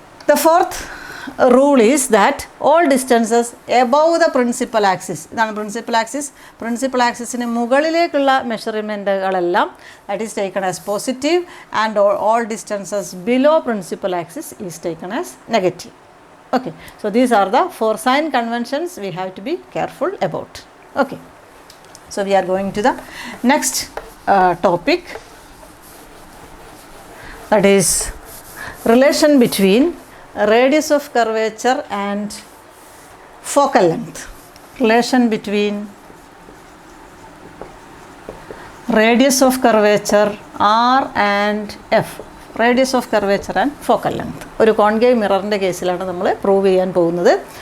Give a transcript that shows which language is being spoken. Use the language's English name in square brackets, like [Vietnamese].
[English] The fourth rule is that all distances above the principal axis. [Malayalam] ഇതാണ് principal axis. Principal ആക്സിസിന് മുകളിലേക്കുള്ള മെഷർമെൻറ്റുകളെല്ലാം [English] That is taken as positive and all distances below principal axis is taken as negative. Okay, so these are the 4 sign conventions we have to be careful about. Okay, so we are going to the next topic, that is relation between radius of curvature and focal length. Relation between radius of curvature R and F. [Malayalam] Radius of curvature and focal length. ഒരു concave മിററിൻ്റെ കേസിലാണ് നമ്മൾ prove ചെയ്യാൻ പോകുന്നത്.